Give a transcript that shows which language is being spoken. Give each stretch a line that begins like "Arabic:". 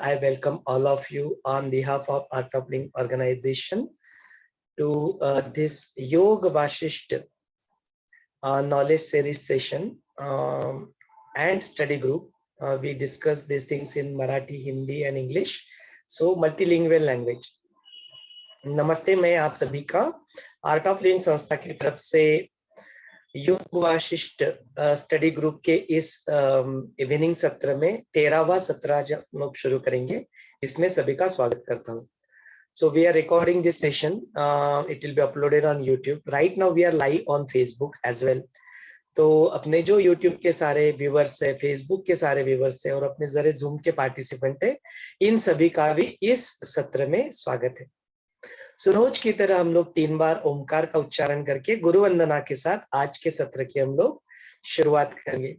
English: I welcome all of you on behalf of Art of Living organization to this Yoga Vashisht knowledge series session and study group. We discuss these things in Marathi, Hindi, and English. So multilingual language.
Hindi: नमस्ते, मैं आप सभी का art of living संस्था की तरफ से योग वाशिष्ठ स्टडी ग्रुप के इस इवनिंग सत्र में 13वां सत्र आज हम लोग शुरू करेंगे। इसमें सभी का स्वागत करता हूँ।
English: So we are recording this session. It will be uploaded on YouTube. Right now we are live on Facebook as well.
Hindi: तो अपने जो YouTube के सारे व्यूवर्स है, Facebook के सारे व्यूवर्स है और अपने जरे Zoom के पार्टिसिपेंट है, इन सभी का भी इस सत्र में स्वागत है। सो रोज की तरह हम लोग 3 बार ओमकार का उच्चारण करके गुरु वंदना के साथ आज के सत्र की हम लोग शुरुआत करेंगे।